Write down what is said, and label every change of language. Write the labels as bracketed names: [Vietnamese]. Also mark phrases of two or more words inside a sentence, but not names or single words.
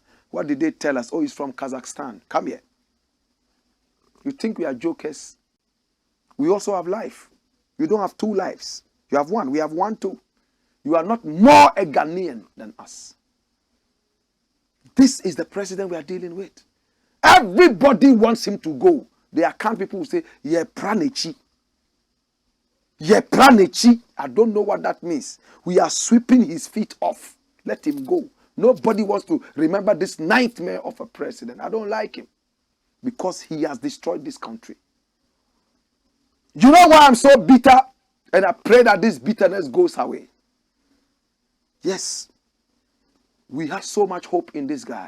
[English] What did they tell us? Oh, it's from Kazakhstan. Come here. You think we are jokers? We also have life. You don't have two lives. You have one. We have one too. You are not more a Ghanaian than us. This is the president we are dealing with. Everybody wants him to go. There are kind people who say, "Ye pranechi. Ye pranechi." I don't know what that means. We are sweeping his feet off. Let him go. Nobody wants to remember this nightmare of a president. I don't like him because he has destroyed this country. You know why I'm so bitter? And I pray that this bitterness goes away. Yes, we have so much hope in this guy.